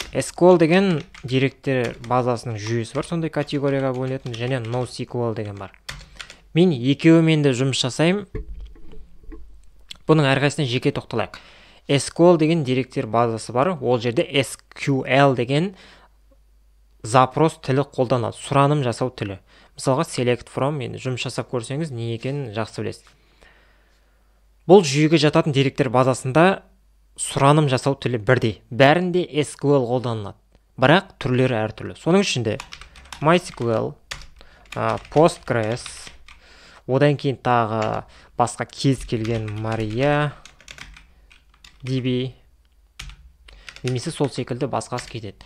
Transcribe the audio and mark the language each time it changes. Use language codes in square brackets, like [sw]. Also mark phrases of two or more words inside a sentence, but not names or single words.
[kk] SQL деген деректер базасының жүйесі бар, сондай категорияға бөлінетін, және NoSQL деген бар. Мен екеуімен де жұмыс жасаймын. Бұның әрқайсысына жеке тоқталайық. SQL деген деректер базасы бар. Ол жерде SQL деген запрос тілі қолданылады. Сұраным жасау тілі. Мысалға [en] select from, [kk] енді жұмыс жасап көрсеңіз не екенін жақсы білесіз. Бұл жүйеге жататын деректер базасында сұраным жасау тілі бірдей. Бәрінде SQL қолданылады. Бірақ түрлері әртүрлі. Соның ішінде MySQL, Postgres, одан кейін тағы басқа кез келген MariaDB, немесе сол секілді басқасы кетеді.